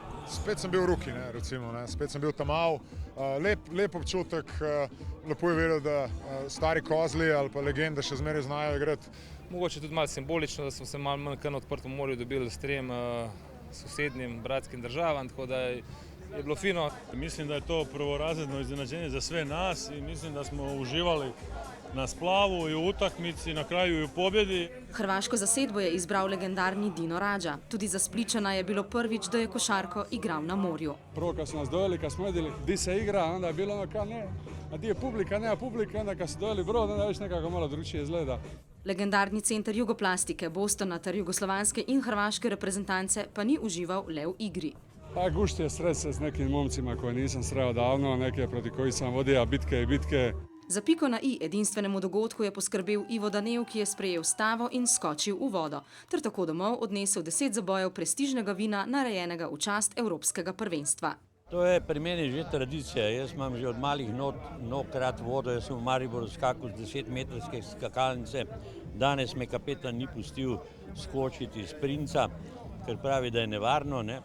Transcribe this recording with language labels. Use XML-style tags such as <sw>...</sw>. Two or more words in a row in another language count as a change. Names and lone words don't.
<sl>Spet sem bil v Ruki, recimo, spet sem bil tam mal, lep občutek, lepo je vedeti, da stari kozli ali pa legende še zmeraj znajo igrati. Mogoče tudi malo simbolično, da smo se malo manj na odprtem morju dobili s trem sosednjim bratskim državam, tako da je bilo fino.</sl> <hr>Mislim, da je to prvorazredno iznenađenje za sve nas i mislim da smo uživali na splavu i u utakmici, na kraju i u pobjedi.</hr> <sl>Hrvaško zasedbo je izbral legendarni Dino Radža. Tudi za Spličana je bilo prvič, da je košarko igral na morju.</sl> <hr>Prvo kad su nas dojeli, kad smo vidjeli di se igra, onda je bilo ono kao ne, a di je publika, nema publika, onda kad su dojeli brod, onda već nekako malo drugčije izgleda.</hr> <sl>Legendarni center jugoplastike, Bostona ter jugoslovanske in hrvaške reprezentance pa ni užival le v igri.</sl> <hr>Pa gušt je srest se s nekim momcima koje nisam sreo davno, neke proti koji sam vodio bitke i bitke.</hr> <sl>Za piko na i edinstvenemu dogodku je poskrbel Ivo Danev, ki je sprejel stavo in skočil v vodo, ter tako domov odnesel 10 zabojev prestižnega vina, narejenega v čast Evropskega prvenstva. To je pri meni že tradicija. Jaz imam že od malih nog rad vodo. Jaz sem v Mariboru skakal z 10-metrske skakalnice. Danes me kapetan ni pustil skočiti iz Princa, ker pravi, da je nevarno, ne?</sl>